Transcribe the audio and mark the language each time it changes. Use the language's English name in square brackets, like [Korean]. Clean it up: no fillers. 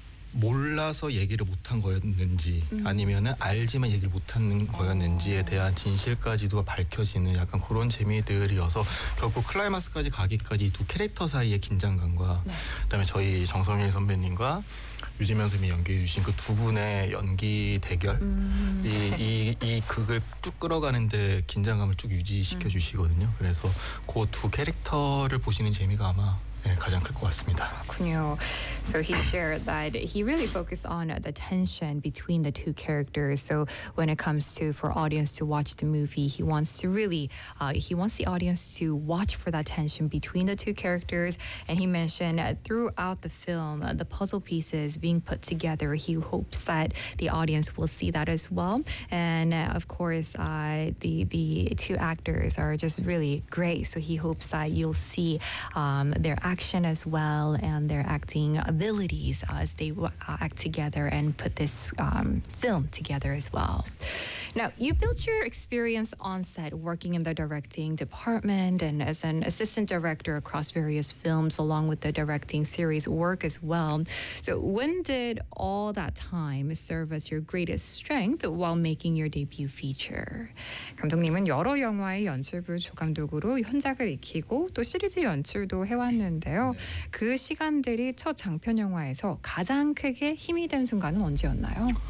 [Korean] 몰라서 얘기를 못한 거였는지 아니면은 알지만 얘기를 못한 거였는지에 대한 진실까지도 밝혀지는 약간 그런 재미들이어서 결국 클라이막스까지 가기까지 두 캐릭터 사이의 긴장감과 그다음에 저희 정성일 선배님과 유지명 선배님이 연기해 주신 그 두 분의 연기 대결 이 극을 쭉 끌어가는데 긴장감을 쭉 유지시켜 주시거든요. 그래서 그 두 캐릭터를 보시는 재미가 아마 가장 클 것 같습니다. 그렇군요. [English] So he shared that he really focused on the tension between the two characters. So when it comes to for audience to watch the movie, he wants to really, he wants the audience to watch for that tension between the two characters. And he mentioned throughout the film, the puzzle pieces being put together, he hopes that the audience will see that as well. And of course, the two actors are just really great. So he hopes that you'll see their action as well and their acting abilities as they act together and put this film together as well. Now, you built your experience on set working in the directing department and as an assistant director across various films along with the directing series work as well. So when did all that time serve as your greatest strength while making your debut feature? [Korean] 감독님은 여러 영화의 연출부 조감독으로 현장을 익히고 또 시리즈 연출도 해왔는데요. 그 시간들이 첫 장편 영화에서 가장 크게 힘이 된 순간은 언제였나요?